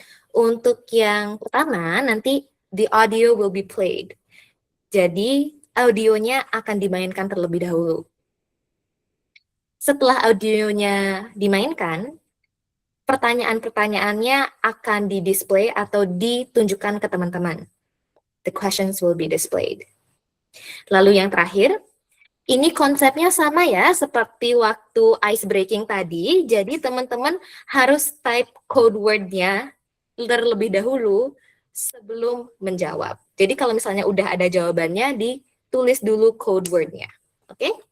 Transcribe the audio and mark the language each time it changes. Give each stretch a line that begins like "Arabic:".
Indonesian: Untuk yang pertama nanti
English: the audio will be played.
Indonesian: Jadi audionya akan dimainkan terlebih dahulu. Setelah audionya dimainkan, pertanyaan-pertanyaannya akan di-display atau ditunjukkan ke teman-teman.
English: The questions will be displayed.
Indonesian: Lalu yang terakhir, ini konsepnya sama ya seperti waktu ice breaking tadi. Jadi teman-teman harus type code word-nya terlebih dahulu sebelum menjawab. Jadi kalau misalnya udah ada jawabannya, ditulis dulu code word-nya. Oke?